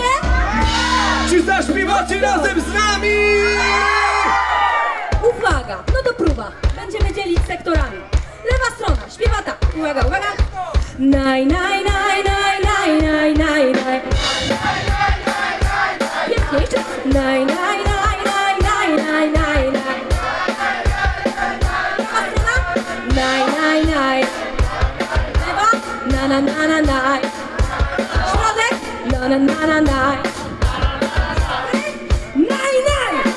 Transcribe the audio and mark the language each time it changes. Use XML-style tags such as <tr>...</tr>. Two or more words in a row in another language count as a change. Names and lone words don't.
<pl>Czy zaśpiewacie razem z nami? Uwaga, no to próba. Będziemy dzielić sektorami. Lewa strona, śpiewa tak. Uwaga, uwaga. Naj, naj, naj, naj, naj, naj, naj, naj. Pięknie, jeszcze. Naj, naj, naj, naj, naj, naj, naj, naj. Lewa strona. Naj, naj, naj. Lewa. Na, na, na, na, naj. Środek. Na, na, na, na, naj. Naj, naj.</pl>